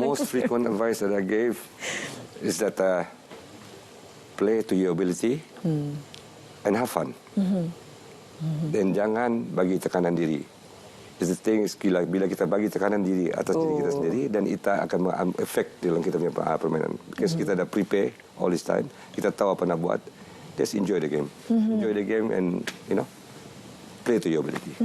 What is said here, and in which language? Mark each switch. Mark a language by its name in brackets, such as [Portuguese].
[English] Most frequent advice that I gave is that play to your ability and have fun. [Malay] Dan jangan bagi tekanan diri. [English] The thing is, [Malay] bila kita bagi tekanan diri atas diri kita sendiri, dan itu akan efek dalam kita punya permainan. [English] Because [Malay] kita dah [English] prepare all this time, [Malay] kita tahu apa nak buat. [English] Just enjoy the game. Enjoy the game and play to your ability.